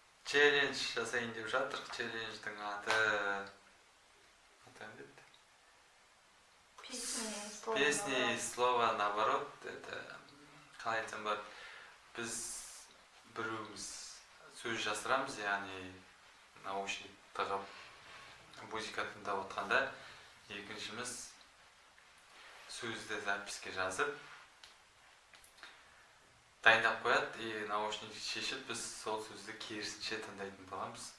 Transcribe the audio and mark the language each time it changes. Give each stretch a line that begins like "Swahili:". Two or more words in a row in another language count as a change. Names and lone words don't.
Kazakh: челлендж жасайын деп жатырық. Челлендждің аты Песни слова наоборот. Это қалай айтсам бар. Біз біреуміз сөз жасырамыз, яғни наушник тағып музыка тыңдап отқанда, екіншіміз сөзді записке жазып дайындап қояды, и наушник шешіп, біз сол сөзді керісінше тыңдайтын боламыз.